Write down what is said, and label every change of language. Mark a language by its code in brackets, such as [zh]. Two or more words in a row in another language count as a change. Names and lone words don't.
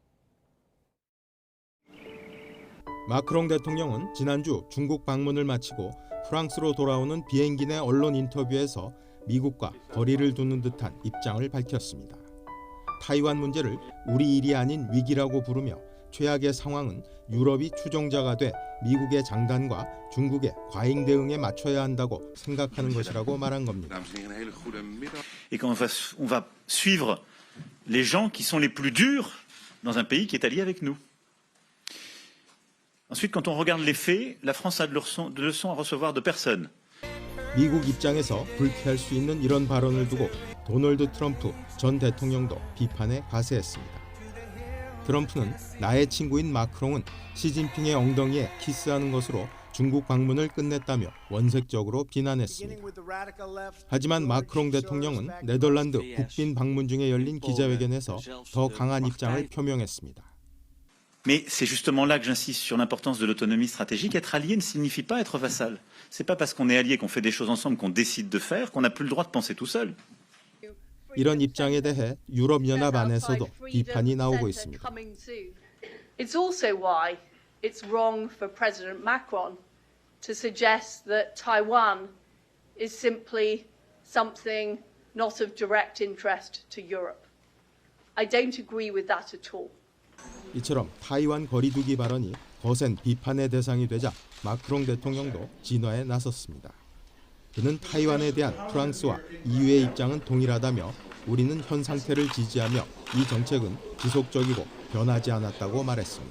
[ko] 마크롱 대통령은 지난주 중국 방문을 마치고 프랑스로 돌아오는 비행기 내 언론 인터뷰에서 미국과 거리를 두는 듯한 입장을 밝혔습니다. 타이완 문제를 우리 일이 아닌 위기라고 부르며 최악의 상황은 유럽이 추종자가 돼 미국의 장단과 중국의 과잉 대응에 맞춰야 한다고 생각하는 것이라고 말한 겁니다. [fr] Et qu'on va suivre les gens qui sont les plus durs dans un pays qui est allié avec nous. Ensuite, quand on regarde les faits, la France a de leçons à recevoir de personne. [ko] 미국 입장에서 불쾌할 수 있는 이런 발언을 두고 도널드 트럼프 전 대통령도 비판에 가세했습니다. 트럼프는 나의 친구인 마크롱은 시진핑의 엉덩이에 키스하는 것으로 중국 방문을 끝냈다며 원색적으로 비난했습니다. 하지만 마크롱 대통령은 네덜란드 국빈 방문 중에 열린 기자회견에서 더 강한 입장을 표명했습니다. [fr] Mais c'est justement là que j'insiste sur l'importance de l'autonomie stratégique. Être allié ne signifie pas être vassal. C'est pas parce qu'on est allié, qu'on fait des choses ensemble, qu'on décide de faire, qu'on n'a plus le droit de penser tout seul. [ko] 이런 입장에 대해 유럽연합 안에서도 비판이 나오고 있습니다. [en] It's also why it's wrong for President Macron to suggest that Taiwan is simply something not of direct interest to Europe. I don't agree with that at all. [ko] 이처럼 타이완 거리두기 발언이 거센 비판의 대상이 되자 마크롱 대통령도 진화에 나섰습니다. 그는 타이완에 대한 프랑스와 EU의 입장은 동일하다며 우리는 현 상태를 지지하며 이 정책은 지속적이고 변하지 않았다고 말했습니다.